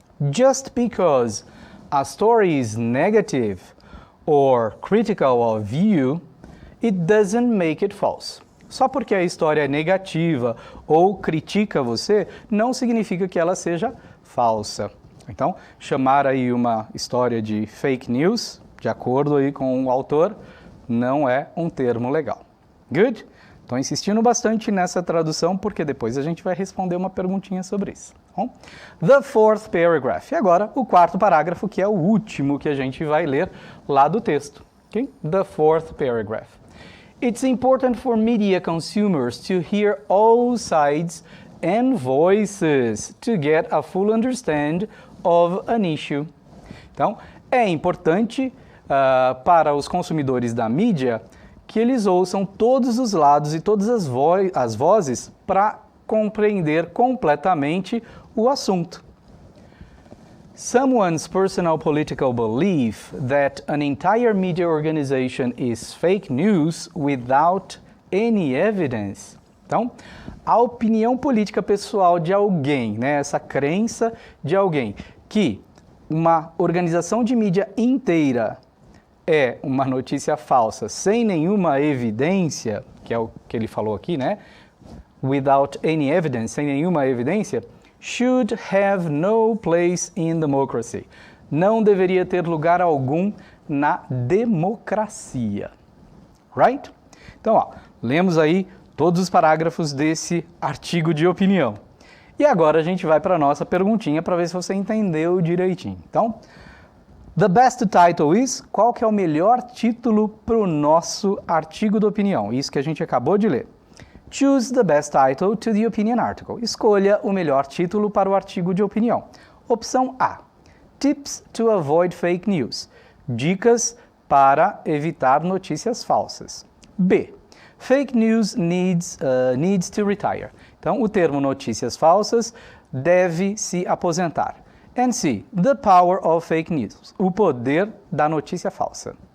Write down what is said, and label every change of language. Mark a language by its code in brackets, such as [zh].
[en] Just because a story is negative or critical of you, it doesn't make it false. [pt] Só porque a história é negativa ou critica você, não significa que ela seja falsa. Então, chamar aí uma história de fake news, de acordo aí com o autor, não é um termo legal. [en] Good? [pt] Estou insistindo bastante nessa tradução porque depois a gente vai responder uma perguntinha sobre isso. Bom? [en] The fourth paragraph. [pt] E agora o quarto parágrafo, que é o último que a gente vai ler lá do texto. [en] Okay? The fourth paragraph. It's important for media consumers to hear all sides and voices to get a full understanding of an issue. [pt] Então, é importante para os consumidores da mídia que eles ouçam todos os lados e todas as vozes para compreender completamente o assunto. [en] Someone's personal political belief that an entire media organization is fake news without any evidence. [pt] Então, a opinião política pessoal de alguém, né, essa crença de alguém que uma organização de mídia inteira é uma notícia falsa sem nenhuma evidência, que é o que ele falou aqui, né? [en] Without any evidence, [pt] sem nenhuma evidência, [en] should have no place in democracy. [pt] Não deveria ter lugar algum na democracia. [en] Right? [pt] Então, ó, lemos aí todos os parágrafos desse artigo de opinião. E agora a gente vai para a nossa perguntinha para ver se você entendeu direitinho. Então, [en] the best title is, [pt] qual que é o melhor título para o nosso artigo de opinião? Isso que a gente acabou de ler. [en] Choose the best title to the opinion article. [pt] Escolha o melhor título para o artigo de opinião. Opção A. [en] Tips to avoid fake news. [pt] Dicas para evitar notícias falsas. B. [en] Fake news needs to retire. [pt] Então, o termo notícias falsas deve se aposentar. [en] And C. The power of fake news. [pt] O poder da notícia falsa.